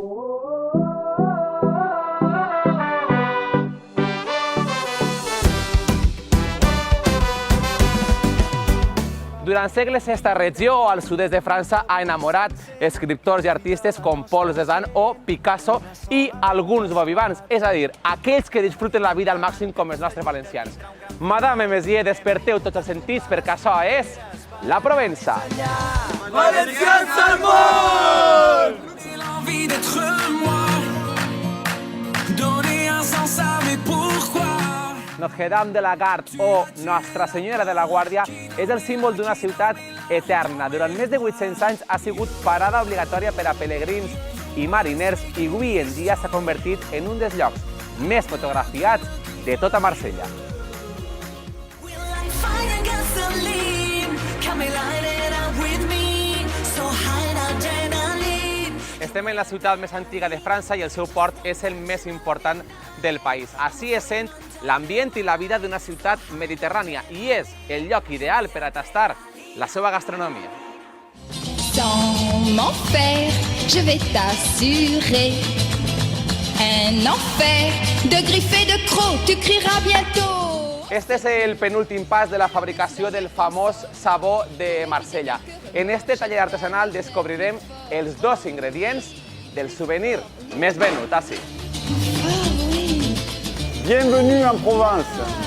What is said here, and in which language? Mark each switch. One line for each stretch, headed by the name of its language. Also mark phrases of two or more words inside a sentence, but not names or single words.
Catalan: Durant segles, esta regió al sud-est de França ha enamorat escriptors i artistes com Paul Cézanne o Picasso i alguns bovivans, és a dir, aquells que disfruten la vida al màxim com els nostres valencians. Madame Messier, desperteu tots els sentits perquè això és la Provença. Valencians al món! Notre-Dame de la Garde o Nostra Senyora de la Guàrdia és el símbol d'una ciutat eterna. Durant més de 800 anys ha sigut parada obligatòria per a pelegrins i mariners i avui en dia s'ha convertit en un dels llocs més fotografiats de tota Marsella. Estem en la ciutat més antiga de França i el seu port és el més important del país. Així es sent l'ambient i la vida d'una ciutat mediterrània i és el lloc ideal per a tastar la seva gastronomia.
French: Sans m'en faire, je vais t'assurer un enfer de griffes et de crocs, tu crieras bientôt.
Catalan: Este és el penúltim pas de la fabricació del famós sabó de Marsella. En este taller artesanal descobrirem els dos ingredients del souvenir més venut, així.
French: Bienvenue en Provence.